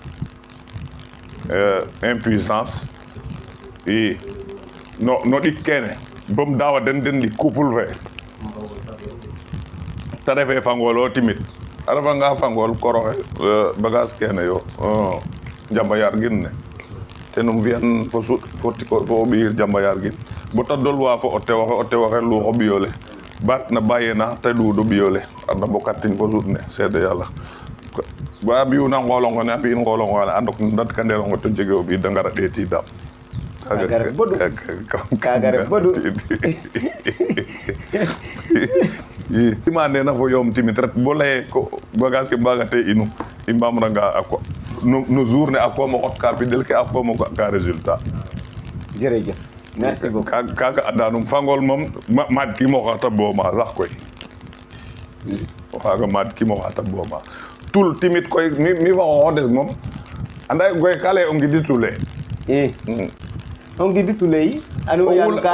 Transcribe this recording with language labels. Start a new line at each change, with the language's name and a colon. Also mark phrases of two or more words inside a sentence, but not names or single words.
Serer: impuissance i no ɗik kene bom dawa den ɗik couple fe te refe fangol o timit a refanga fangol koroxe bagage kene yo jambayar gin ne tenum fiyan fo suɗ fo o ɓiir jambayar gin bota dolwa fo o tewoxe luxo ɓiyole bat na bayena te ɗuuɗo ɓiyole ana mbokatin fo suɗ ne seede yàlla ba ɓiyuna ngolongo ne a mbi'in ngolongo ne a ndok ndatkanderongo to jege o ɓiy de ngara ɗeetidaam kaga ref boɗu kaga ref boɗu ima nena fo yoom timit ret bo leye ko bagage ke mbagate inu i mbamranga a ko no jour ne a koom o xot ka pidel ke a koom o ga ka résultat
French: jërëjëf merci beaucoup
Serer: kaga andanum fangol moom maad kimo xata booma sax koy o xaga maad kimo xata booma tul timit koy mi fa xoxodes moom anda goy ka leye o ngidi tule o ngidi tule yi anu yam ka